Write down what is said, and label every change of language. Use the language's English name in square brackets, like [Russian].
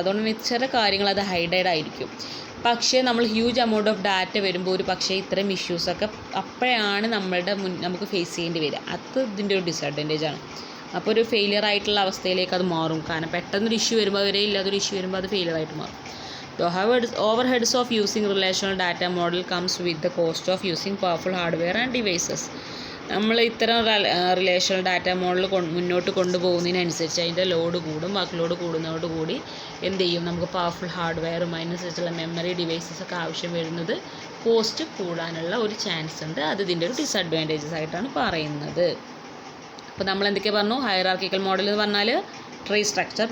[Malayalam] അതുകൊണ്ട് തന്നെ ചില കാര്യങ്ങൾ അത് ഹൈഡഡ് ആയിരിക്കും. പക്ഷേ നമ്മൾ [English] huge amount of data [Malayalam] വരുമ്പോൾ ഒരു പക്ഷേ ഇത്തരം ഇഷ്യൂസൊക്കെ അപ്പോഴാണ് നമുക്ക് ഫേസ് ചെയ്യേണ്ടി വരിക. അത് ഇതിൻ്റെ ഒരു ഡിസഡ്വാൻറ്റേജ് ആണ്. അപ്പോൾ ഒരു ഫെയിലിയർ ആയിട്ടുള്ള അവസ്ഥയിലേക്ക് അത് മാറും. കാരണം പെട്ടെന്നൊരു ഇഷ്യൂ വരുമ്പോൾ വരെ ഇല്ലാതൊരു ഇഷ്യൂ വരുമ്പോൾ അത് ഫെയിലിയർ ആയിട്ട് മാറും. [English] The overheads of using relational data model comes with the cost of using powerful hardware and devices. [Malayalam] നമ്മൾ ഇത്തരം റിലേഷണൽ ഡാറ്റ മോഡൽ മുന്നോട്ട് കൊണ്ടുപോകുന്നതിനനുസരിച്ച് അതിൻ്റെ ലോഡ് കൂടും. വർക്ക് ലോഡ് കൂടുന്നതോടുകൂടി എന്ത് ചെയ്യും, നമുക്ക് പവർഫുൾ ഹാർഡ്വെയറും അതിനനുസരിച്ചുള്ള മെമ്മറി ഡിവൈസസ് ഒക്കെ ആവശ്യം വരുന്നത് കോസ്റ്റ് കൂടാനുള്ള ഒരു ചാൻസ് ഉണ്ട്. അത് ഇതിൻ്റെ ഒരു ഡിസഡ്വാൻറ്റേജസ് ആയിട്ടാണ് പറയുന്നത്. അപ്പോൾ നമ്മൾ എന്തൊക്കെ പറഞ്ഞു, ഹൈറാർക്കിക്കൽ മോഡൽ എന്ന് പറഞ്ഞാൽ ട്രീ സ്ട്രക്ചർ.